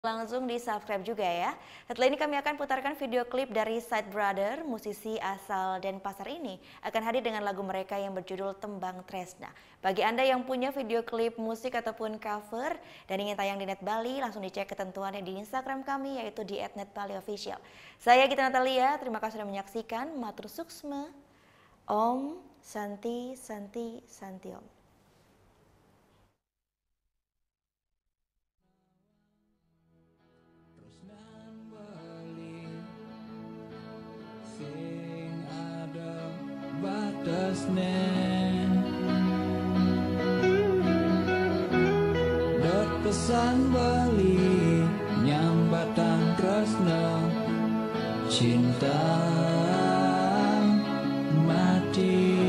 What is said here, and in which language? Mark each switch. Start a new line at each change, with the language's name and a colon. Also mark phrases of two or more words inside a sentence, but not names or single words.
Indonesian: Langsung di subscribe juga ya. Setelah ini kami akan putarkan video klip dari Side Brother, musisi asal Denpasar ini akan hadir dengan lagu mereka yang berjudul Tembang Tresna. Bagi Anda yang punya video klip musik ataupun cover dan ingin tayang di Net Bali, langsung dicek ketentuannya di Instagram kami yaitu di @netbaliofficial. Saya Gita Natalia, terima kasih sudah menyaksikan.
Balinese: Matur suksma.
Sanskrit: Om Santi Santi Santi Om.
Balinese: Sing ada batasnya, dot pesan beli nyambatan tresna cinta mati.